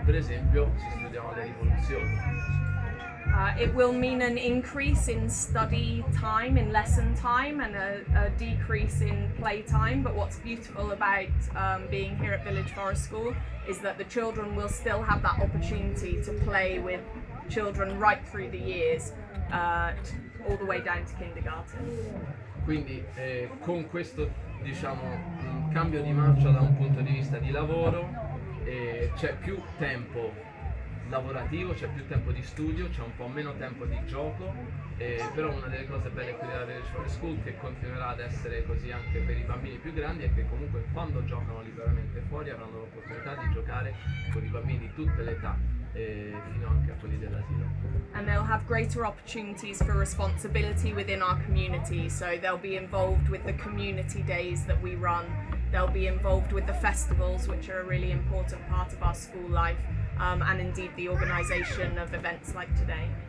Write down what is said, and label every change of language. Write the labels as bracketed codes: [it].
[it] Per esempio si studiano le rivoluzioni. [en] It will mean an increase in study time, in lesson time, and a decrease in play time. But what's beautiful about being here at Village Forest School is that the children will still have that opportunity to play with children right through the years, all the way down to kindergarten. [it] Quindi con questo, diciamo, cambio di marcia da un punto di vista di lavoro, c'è più tempo lavorativo, c'è più tempo di studio, c'è un po' meno tempo di gioco, però una delle cose belle qui della Village Forest School, che continuerà ad essere così anche per i bambini più grandi, è che comunque quando giocano liberamente fuori avranno l'opportunità di giocare con i bambini di tutte le età, fino anche a quelli dell'asilo. [en] And they'll have greater opportunities for responsibility within our community, so they'll be involved with the community days that we run, they'll be involved with the festivals, which are a really important part of our school life, and indeed the organisation of events like today.